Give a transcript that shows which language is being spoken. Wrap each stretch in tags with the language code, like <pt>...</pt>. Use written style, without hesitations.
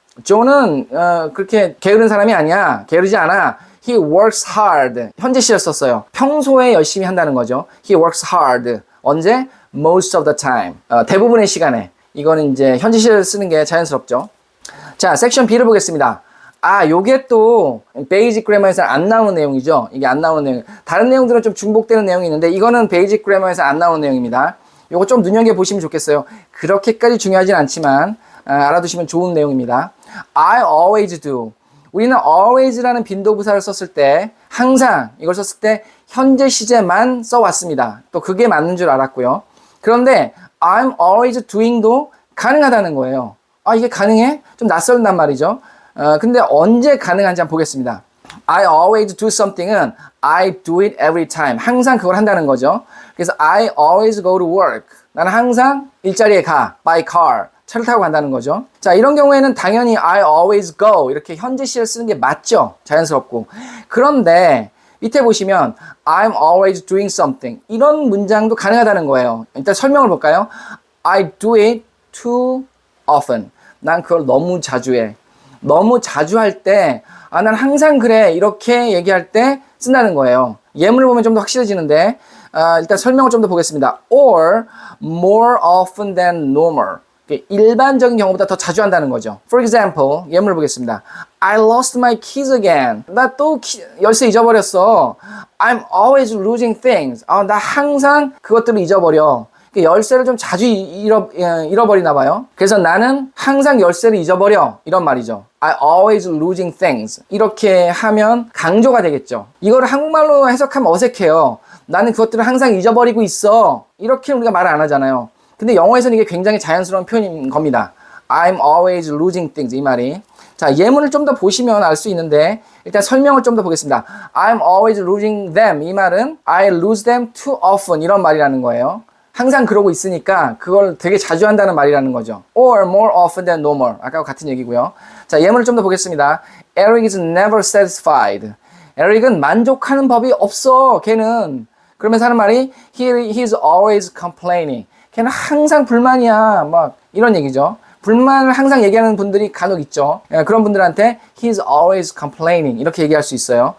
<ko>Joe는 그렇게 게으른 사람이 아니야. 게으르지 않아.</ko> <en>He works hard.</en> <ko>현재 시를 썼어요. 평소에 열심히 한다는 거죠.</ko> <en>He works hard.</en> <ko>언제?</ko> <en>Most of the time.</en> <ko>대부분의 시간에. 이거는 이제 현재 시를 쓰는 게 자연스럽죠. 자, 섹션 B를 보겠습니다. 요게 또 베이직 그래머에서 안 나오는 내용이죠. 이게 안 나오는 내용. 다른 내용들은 좀 중복되는 내용이 있는데 이거는 베이직 그래머에서 안 나오는 내용입니다. 요거 좀 눈여겨보시면 좋겠어요. 그렇게까지 중요하진 않지만 알아두시면 좋은 내용입니다.</ko> <en>I always do.</en> <ko>우리는 always라는 빈도부사를 썼을 때 항상 이걸 썼을 때 현재 시제만 써왔습니다. 또 그게 맞는 줄 알았고요. 그런데</ko> <en>I'm always doing</en> <ko>도 가능하다는 거예요. 이게 가능해? 좀 낯설단 말이죠. 근데 언제 가능한지 한번 보겠습니다.</ko> <en>I always do something은 I do it every time.</en> <ko>항상 그걸 한다는 거죠. 그래서</ko> <en>I always go to work.</en> <ko>나는 항상 일자리에 가.</ko> <en>By car.</en> <ko>차를 타고 간다는 거죠. 자, 이런 경우에는 당연히</ko> <en>I always go</en> <ko>이렇게 현재 시를 쓰는 게 맞죠. 자연스럽고. 그런데 밑에 보시면</ko> <en>I'm always doing something</en> <ko>이런 문장도 가능하다는 거예요. 일단 설명을 볼까요?</ko> <en>I do it too often.</en> <ko>난 그걸 너무 자주 해. 너무 자주 할 때 난 항상 그래 이렇게 얘기할 때 쓴다는 거예요. 예문을 보면 좀 더 확실해지는데 일단 설명을 좀 더 보겠습니다.</ko> <en>Or more often than normal.</en> <ko>일반적인 경우보다 더 자주 한다는 거죠.</ko> <en>For example,</en> <ko>예문을 보겠습니다.</ko> <en>I lost my keys again.</en> <ko>나 또 열쇠 잊어버렸어.</ko> <en>I'm always losing things.</en> <ko>나 항상 그것들을 잊어버려. 열쇠를 좀 자주 잃어버리나 봐요. 그래서 나는 항상 열쇠를 잊어버려. 이런 말이죠.</ko> <en>I always losing things.</en> <ko>이렇게 하면 강조가 되겠죠. 이거를 한국말로 해석하면 어색해요. 나는 그것들을 항상 잊어버리고 있어. 이렇게 우리가 말을 안 하잖아요. 근데 영어에서는 이게 굉장히 자연스러운 표현인 겁니다.</ko> <en>I'm always losing things.</en> <ko>이 말이. 자, 예문을 좀 더 보시면 알 수 있는데 일단 설명을 좀 더 보겠습니다.</ko> <en>I'm always losing them.</en> <ko>이 말은</ko> <en>I lose them too often.</en> <ko>이런 말이라는 거예요. 항상 그러고 있으니까 그걸 되게 자주 한다는 말이라는 거죠.</ko> <en>Or more often than normal.</en> <ko>아까와 같은 얘기고요. 자, 예문을 좀 더 보겠습니다.</ko> <en>Eric is never satisfied.</en> <ko>에릭은 만족하는 법이 없어. 걔는. 그러면서 하는 말이</ko> <en>He's always complaining.</en> <ko>걔는 항상 불만이야. 막 이런 얘기죠. 불만을 항상 얘기하는 분들이 간혹 있죠. 그런 분들한테</ko> <en>He's always complaining</en> <ko>이렇게 얘기할 수 있어요.</ko>